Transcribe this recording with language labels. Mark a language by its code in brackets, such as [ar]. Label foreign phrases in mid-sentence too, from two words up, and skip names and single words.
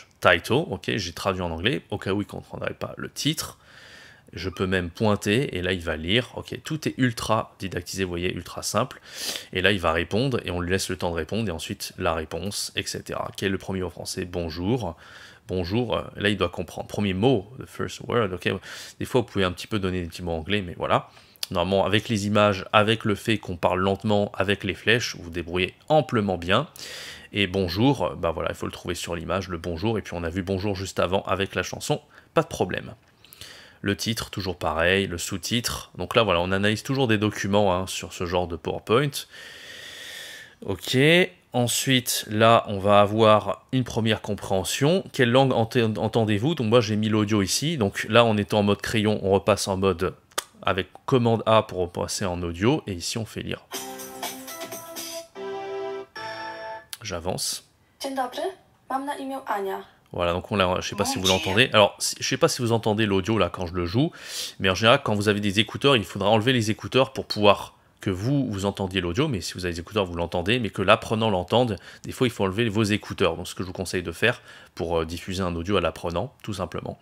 [fr] Title, ok, j'ai traduit en anglais, au cas où il ne comprendrait pas le titre. Je peux même pointer, et là il va lire. Ok, tout est ultra didactisé, vous voyez, ultra simple. Et là il va répondre, et on lui laisse le temps de répondre, et ensuite la réponse, etc. Quel est le premier mot français? Bonjour. Bonjour, là il doit comprendre. Premier mot, [en] the first word, [fr] ok. Des fois vous pouvez un petit peu donner des petits mots anglais, mais voilà. Normalement, avec les images, avec le fait qu'on parle lentement, avec les flèches, vous vous débrouillez amplement bien. Et bonjour, bah voilà, il faut le trouver sur l'image, le bonjour, et puis on a vu bonjour juste avant avec la chanson, pas de problème. Le titre, toujours pareil, le sous-titre. Donc là, voilà, on analyse toujours des documents hein, sur ce genre de PowerPoint. Ok, ensuite, là, on va avoir une première compréhension. Quelle langue entendez-vous? Donc moi, j'ai mis l'audio ici. Donc là, on est en mode crayon, on repasse en mode avec commande A pour repasser en audio. Et ici, on fait lire. J'avance. [pl] Dzień dobry, mam na imię Ania. [fr] Voilà, donc je ne sais pas si vous l'entendez. Alors, je ne sais pas si vous entendez l'audio là quand je le joue, mais en général, quand vous avez des écouteurs, il faudra enlever les écouteurs pour pouvoir que vous entendiez l'audio, mais si vous avez des écouteurs, vous l'entendez, mais que l'apprenant l'entende, des fois il faut enlever vos écouteurs. Donc ce que je vous conseille de faire pour diffuser un audio à l'apprenant, tout simplement.